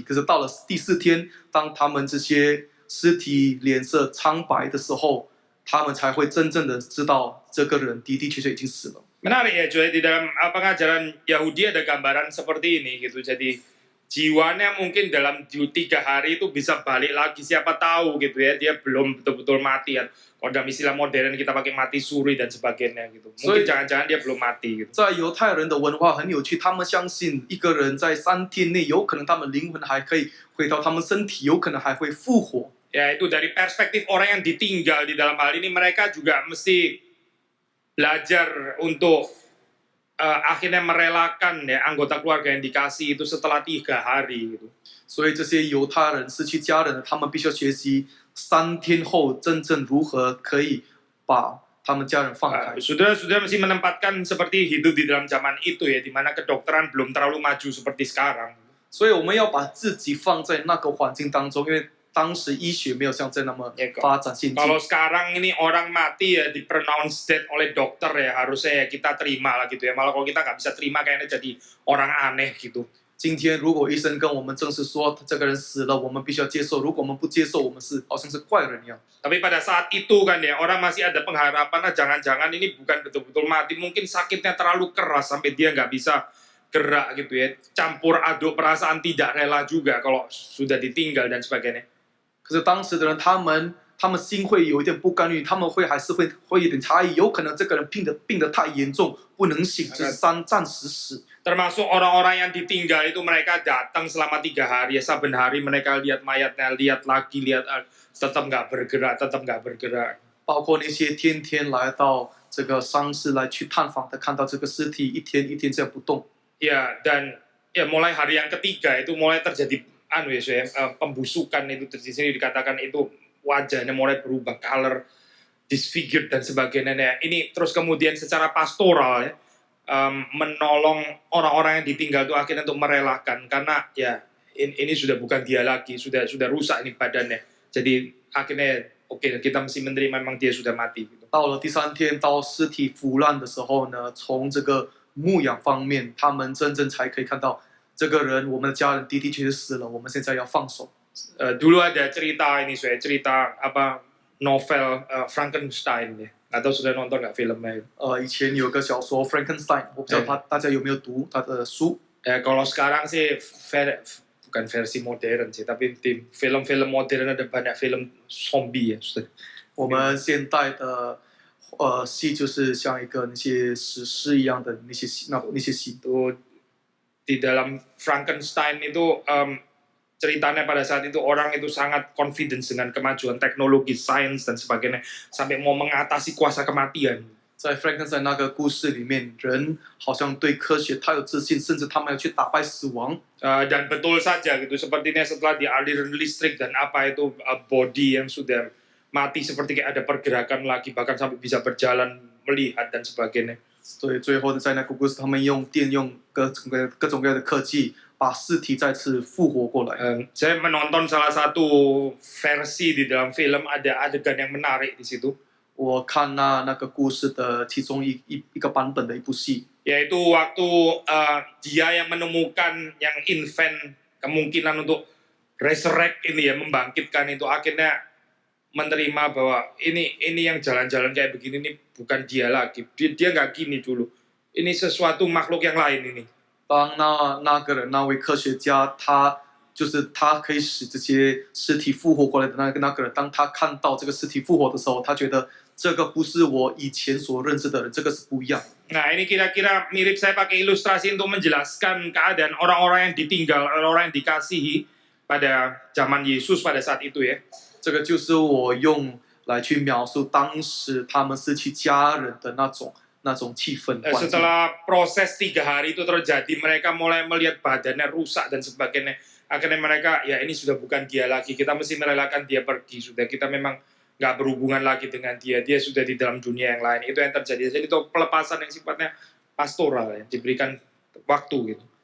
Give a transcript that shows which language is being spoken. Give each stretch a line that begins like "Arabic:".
Chinese: 可是到了第4天，当他们这些尸体脸色苍白的时候，他们才会真正的知道这个人的确已经死了。
Indonesian: Menarik ya Joy, di dalam pengajaran Yahudi ada gambaran seperti ini gitu. Jadi jiwanya mungkin dalam 3 hari itu bisa balik lagi, siapa tahu gitu ya, dia belum betul-betul mati ya. Kalau dalam istilah modern kita pakai mati suri dan sebagainya gitu. Mungkin jangan-jangan dia belum mati gitu.
Chinese: 在犹太人的文化很有趣，他们相信一个人在3天内，有可能他们灵魂还可以回到他们身体，有可能还会复活。
Indonesian: Ya itu dari perspektif orang yang ditinggal di dalam hal ini, mereka juga mesti belajar untuk akhirnya merelakan ya anggota keluarga yang dikasih itu setelah 3 hari gitu.
Chinese: 所以这些犹太人失去家人的，他们必须要学习3天后真正如何可以把他们家人放开。
Indonesian: Saudara-saudara mesti menempatkan seperti hidup di dalam zaman itu ya, di mana kedokteran belum terlalu maju seperti sekarang.
Chinese: 所以我们要把自己放在那个环境当中，因为当时医学没有像这那么发展先进。
Indonesian: Kalau sekarang ini orang mati ya di-
English: pronounce dead
Indonesian: oleh dokter ya, harusnya ya kita terima lah gitu ya. Malah kalau kita nggak bisa terima kayaknya jadi orang aneh gitu.
Chinese: 今天如果医生跟我们正式说这个人死了，我们必须要接受。如果我们不接受，我们好像是怪人一样。
Indonesian: Tapi pada saat itu kan ya, orang masih ada pengharapan, nah jangan-jangan ini bukan betul-betul mati, mungkin sakitnya terlalu keras sampai dia nggak bisa gerak gitu ya, campur aduk perasaan tidak rela juga kalau sudah ditinggal dan sebagainya.
Chinese: 可是当时的人，他们心会有一点不甘愿，他们还是会有点差异，有可能这个人病得太严重，不能醒，只是暂时死。
Indonesian: Termasuk orang-orang yang ditinggal itu mereka datang selama 3 hari, ya saben hari mereka lihat mayatnya, lihat lagi, lihat tetap nggak bergerak.
Chinese: 包括那些天天来到这个丧事来去探访的，看到这个尸体一天一天这样不动。
Indonesian: Ya, dan ya mulai hari yang ketiga itu mulai terjadi pembusukan itu di sini dikatakan itu wajahnya mulai berubah
English: color, disfigured
Indonesian: dan sebagainya. Ya, ini terus kemudian secara pastoral ya, menolong orang-orang yang ditinggal itu akhirnya untuk merelakan karena ya ini sudah bukan dia lagi, sudah rusak ini badannya. Jadi akhirnya oke, kita mesti menerima memang dia sudah mati.
Chinese: 到了第3天，到尸体腐烂的时候呢，从这个牧养方面，他们真正才可以看到这个人，我们的家人的确是死了，我们现在要放手。
Indonesian: Dulu ada cerita ini, cerita apa novel Frankenstein ya. Atau sudah nonton nggak filmnya?
Chinese: 以前有个小说 Frankenstein， 我不知道大家有没有读他的书。
Indonesian: Ya kalau sekarang sih bukan versi modern sih, tapi film-film modern ada banyak film zombie ya.
Chinese: 我们现代的戏就是像一个那些史诗一样的那些戏。
Indonesian: Itu di dalam Frankenstein itu ceritanya pada saat itu orang itu sangat confidence dengan kemajuan teknologi, sains dan sebagainya sampai mau mengatasi kuasa kematian.
Chinese: 在 Frankenstein 那个故事里面，人好像对科学太有自信，甚至他们要去打败死亡。
Indonesian: Dan betul saja gitu, sepertinya setelah dialiran listrik dan apa itu body yang sudah mati seperti kayak ada pergerakan lagi, bahkan sampai bisa berjalan, melihat dan sebagainya.
Chinese: 所以最后在那个故事，他们用各种各样的科技，把尸体再次复活过来。
Indonesian: Saya menonton salah satu versi di dalam film, ada adegan yang menarik di situ.
Chinese: 我看那个故事的其中一个版本的一部戏，
Indonesian: Yaitu waktu dia yang menemukan yang invent kemungkinan untuk resurrect ini ya, membangkitkan itu, akhirnya menerima bahwa ini yang jalan-jalan kayak begini ini bukan dia lagi, dia nggak gini dulu, ini sesuatu makhluk yang lain ini.
Chinese: 当那个人那位科学家，他可以使这些尸体复活过来的那个人，当他看到这个尸体复活的时候，他觉得这个不是我以前所认识的人，这个是不一样。
Indonesian: Nah ini kira-kira mirip, saya pakai ilustrasi untuk menjelaskan keadaan orang-orang yang ditinggal, orang-orang yang dikasihi pada zaman Yesus pada saat itu ya.
Chinese: 这个就是我用来去描述当时他们失去家人的那种气氛环境。
Indonesian: Setelah proses 3 hari itu terjadi, mereka mulai melihat badannya rusak dan sebagainya. Akhirnya mereka, ya ini sudah bukan dia lagi, kita mesti merelakan dia pergi, sudah kita memang nggak berhubungan lagi dengan dia sudah di dalam dunia yang lain. Itu yang terjadi. Jadi itu pelepasan yang sifatnya pastoral ya, diberikan waktu gitu.